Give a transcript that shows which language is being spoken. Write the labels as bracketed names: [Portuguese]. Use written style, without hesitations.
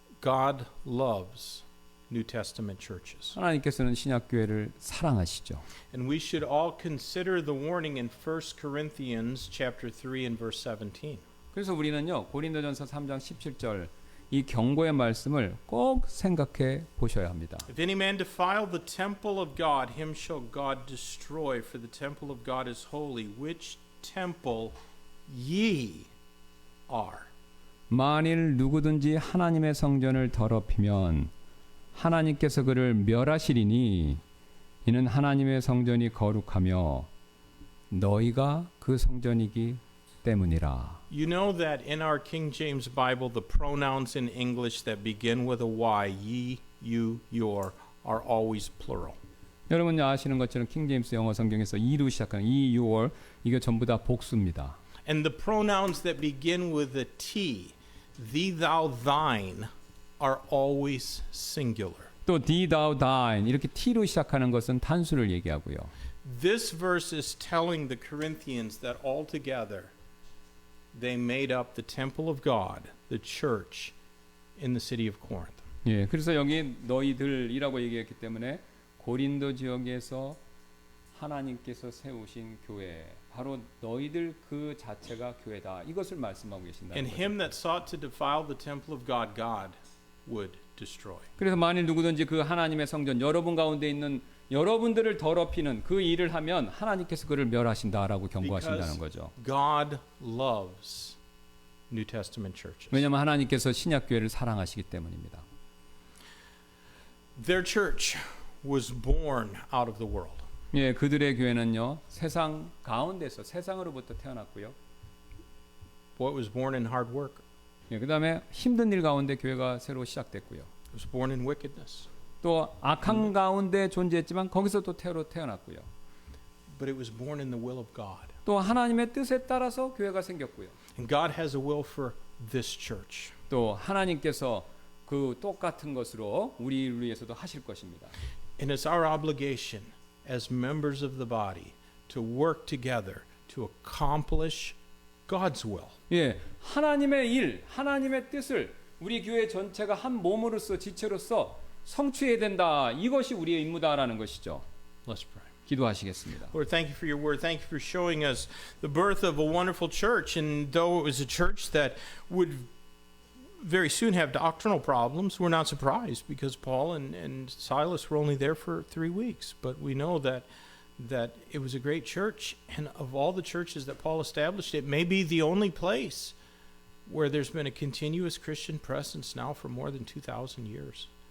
[English] God loves New Testament churches. [Korean] 하나님께서는 신약 교회를 사랑하시죠. [English] And we should all consider the warning in 1 Corinthians chapter 3 and verse 17. [Korean] 그래서 우리는요, 고린도전서 3장 17절 이 경고의 말씀을 꼭 생각해 보셔야 합니다. [English] If any man defile the temple of God, him shall God destroy, for the temple of God is holy, which temple ye are. [Korean] 만일 누구든지 하나님의 성전을 더럽히면 하나님께서 그를 멸하시리니 이는 하나님의 성전이 거룩하며 너희가 그 성전이기 때문이라. [English] You know that in our King James Bible, the pronouns in English that begin with a Y, ye, you, your, are always plural. [Korean] 여러분 아시는 것처럼 킹제임스 영어 성경에서 이로 시작하는 이, your 이게 전부 다 복수입니다. [English] And the pronouns that begin with a T, thee, thou, thine, are always singular. [Korean] 또 thee, thou, thine 이렇게 t로 시작하는 것은 단수를 얘기하고요. [English] This verse is telling the Corinthians that altogether they made up the temple of God, the church in the city of Corinth. [Korean] 예, 그래서 여기 너희들이라고 얘기했기 때문에 고린도 지역에서 하나님께서 세우신 교회, 바로 너희들 그 자체가 교회다. 이것을 말씀하고 계신다는 [English] And [Korean] 거죠. [English] him that sought to defile the temple of God, God would destroy. [Korean] 그래서 만일 누구든지 그 하나님의 성전 여러분 가운데 있는 여러분들을 더럽히는 그 일을 하면 하나님께서 그를 멸하신다라고 경고하신다는 거죠. [English] God loves New Testament churches. [Korean] 왜냐하면 하나님께서 신약 교회를 사랑하시기 때문입니다. [English] Their church was born out of the world. [Korean] 예, 그들의 교회는요 세상 가운데서 세상으로부터 태어났고요. [English] Boy, it was born in hard work. [Korean] 예, 그다음에 힘든 일 가운데 교회가 새로 시작됐고요. [English] It was born in wickedness. [Korean] 또 악한 가운데 존재했지만 거기서 또 태어났고요. [English] But it was born in the will of God. [Korean] 또 하나님의 뜻에 따라서 교회가 생겼고요. [English] And God has a will for this church. [Korean] 또 하나님께서 그 똑같은 것으로 우리를 위해서도 하실 것입니다. [English] And it's our obligation as members of the body to work together to accomplish God's will. [Korean] 예, 하나님의 일, 하나님의 뜻을 우리 교회 전체가 한 몸으로서 지체로서 성취해야 된다. 이것이 우리의 임무다라는 것이죠. [English] Let's pray. [Korean] 기도하시겠습니다. [English] Lord, thank you for your word. Thank you for showing us the birth of a wonderful church. And though it was a church that would very soon have doctrinal problems, we're not surprised because Paul and Silas were only there for 3 weeks. But we know that it was a great church. And of all the churches that Paul established, it may be the only place where there's been a continuous Christian presence now for more than 2,000 years.